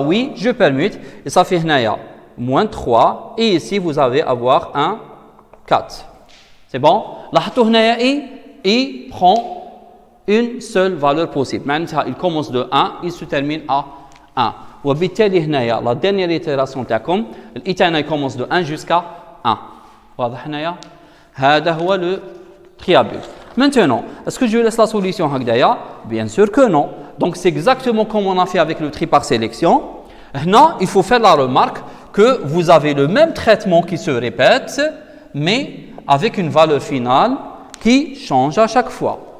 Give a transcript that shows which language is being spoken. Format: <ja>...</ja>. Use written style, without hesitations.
<fr>Oui, je permute, et ça fait moins 3, et ici vous allez avoir un 4. C'est bon?</fr> <ar>لاحظوا هنايا</ar> <fr>I prend une seule valeur possible.</fr> <ar>معناتها</ar> <fr>il commence de 1, il se termine à 1.</fr> <ar>وبالتالي هنايا</ar> <fr>la dernière itération</fr> <ar>تاعكم الI تاعنا</ar> <fr>commence de 1 jusqu'à 1.</fr> <ar>واضح هنايا؟ هذا هو le triabule.</ar> <fr>Maintenant, est-ce que je laisse la solution هكذايا? Bien sûr que non. Donc c'est exactement comme on a fait avec le tri par sélection. Là, il faut faire la remarque que vous avez le même traitement qui se répète, mais avec une valeur finale qui change à chaque fois.</fr>